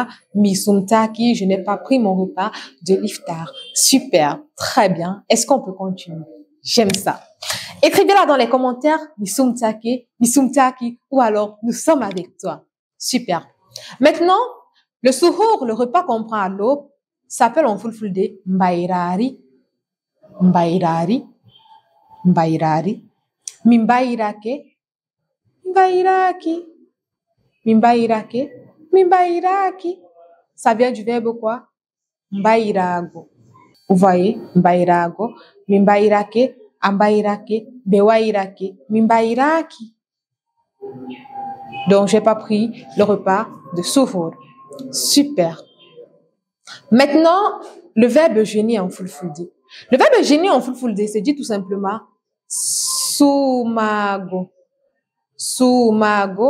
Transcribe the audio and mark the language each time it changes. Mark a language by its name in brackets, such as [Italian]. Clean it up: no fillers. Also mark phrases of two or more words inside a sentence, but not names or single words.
[Fula] Mi sumtaki, [French] je n'ai pas pris mon repas de l'iftar. Super, très bien. Est-ce qu'on peut continuer? J'aime ça. Écrivez-la dans les commentaires, [Fula] mi sumtaki, [French] ou alors nous sommes avec toi. Super. Maintenant, le suhour, le repas qu'on prend à l'aube, s'appelle en Fulfulde [Fula] mbairari, mbairari, mbairari, mimbairake, mbairaki, mimbairake, mimbairaki. [French] Ça vient du verbe quoi? Mbairago. Vous voyez? [Fula] Mbairago, mimbairake, ambairake, bewairake, mimbairaki. [French] Donc, j'ai pas pris le repas de suhour. Super. Maintenant, le verbe jeûner en Fulfulde. Le verbe jeûner en Fulfulde se dit tout simplement Soumago. Soumago.